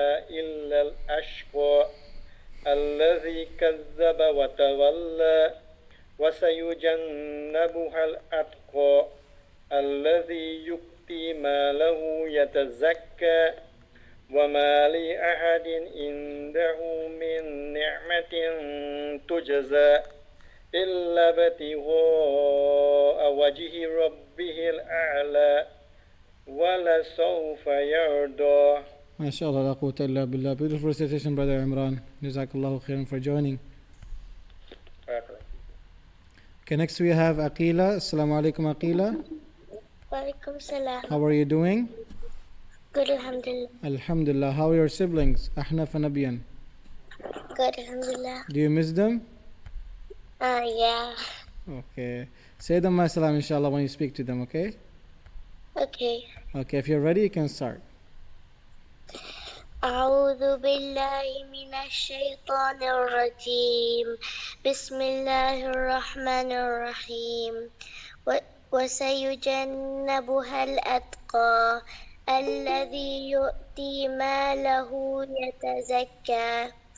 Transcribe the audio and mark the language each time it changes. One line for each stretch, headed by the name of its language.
Arabic: إلا الأشقى الذي كذب وتولى وسيجنبها الأتقى الذي يؤتي ماله يتزكى وما لأحد عنده من نعمة تجزى إلا ابتغاء وجه ربه الأعلى ولسوف يرضى. ما شاء الله لا قوة إلا بالله.
English: Beautiful recitation, brother Imran. Jazakallahu khairan for joining. Okay, next we have Aqila. Assalamu alaikum Aqila. Walaikum salam. How are you doing? Good, alhamdulillah. Alhamdulillah. How are your siblings? Ahnaf and Abiyan. Good, alhamdulillah. Do you miss them? Yeah. Okay. Say them my salam inshallah when you speak to them, okay? Okay. Okay, if you're ready, you can start.
Arabic: أعوذ بالله من الشيطان الرجيم بسم الله الرحمن الرحيم وسيجنبها الأتقى الذي يؤتي ماله يتزكى